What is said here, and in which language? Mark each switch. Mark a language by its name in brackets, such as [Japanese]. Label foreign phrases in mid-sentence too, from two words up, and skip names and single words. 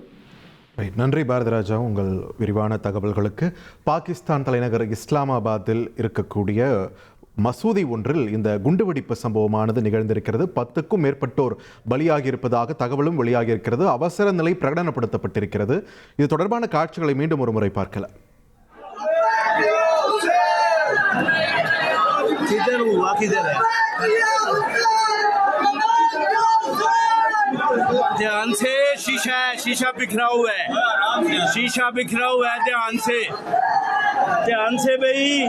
[Tamil] நன்றி பாரதிராஜா, உங்கள் விரிவான தகவல்களுக்கு. பாகிஸ்தான் தலைநகர் இஸ்லாமாபாத்தில் இருக்கக்கூடிய மசூதி ஒன்றில் இந்த குண்டுவெடிப்பு சம்பவமானது நிகழ்ந்திருக்கிறது. 10க்கும் மேற்பட்டோர் பலியாகியிருப்பதாக தகவலும் வெளியாகியிருக்கிறது. அவசர நிலை பிரகடனப்படுத்தப்பட்டிருக்கிறது. இது தொடர்பான காட்சிகளை மீண்டும் ஒரு முறை பார்க்கலாம். [Hindi] ध्यान से शीशा बिखरा हुआ है, ध्यान से भाई।